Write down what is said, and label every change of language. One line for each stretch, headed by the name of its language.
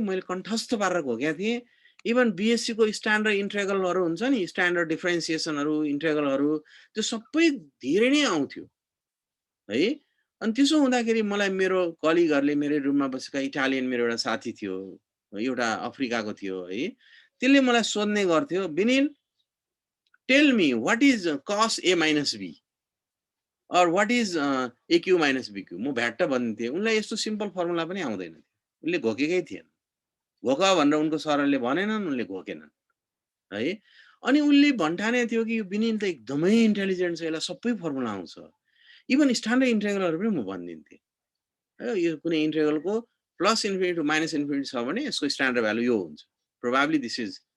Nepali: मैले कण्ठस्थ पारेर घोकेका थिएँ। इभन बीएससी को स्ट्यान्डर्ड इन्टिग्रलहरू हुन्छ नि, स्ट्यान्डर्ड डिफरेन्सिएसनहरू, इन्टिग्रलहरू त्यो सबै धेरै नै आउँथ्यो है। अनि त्यसो हुँदाखेरि मलाई मेरो कलिगहरूले मेरो रुममा बसेका इटालियन मेरो एउटा साथी थियो, एउटा अफ्रिकाको थियो है। त्यसले मलाई सोध्ने गर्थ्यो,
English: "Vinil, tell me what is cos a minus b or what is aq minus bq?"
Nepali: म भ्याट्ट भन्थे। उनलाई यस्तो सिम्पल फर्मुला पनि आउँदैन थियो। उनले घोकेकै थिएन। घोका भनेर उनको सरले भनेनन्, उनले घोकेनन् है। अनि उनले भन्ठाने थियो कि यो विनिल त एकदमै इन्टेलिजेन्ट छ, यसलाई सबै फर्मुला आउँछ। इभन स्ट्यान्डर्ड इन्टिग्रलहरू पनि म भनिदिन्थे। यो कुनै इन्टिग्रलको plus infinity to minus infinity छ भने यसको स्ट्यान्डर्ड भ्यालु यो हुन्छ।
English: Probably this is.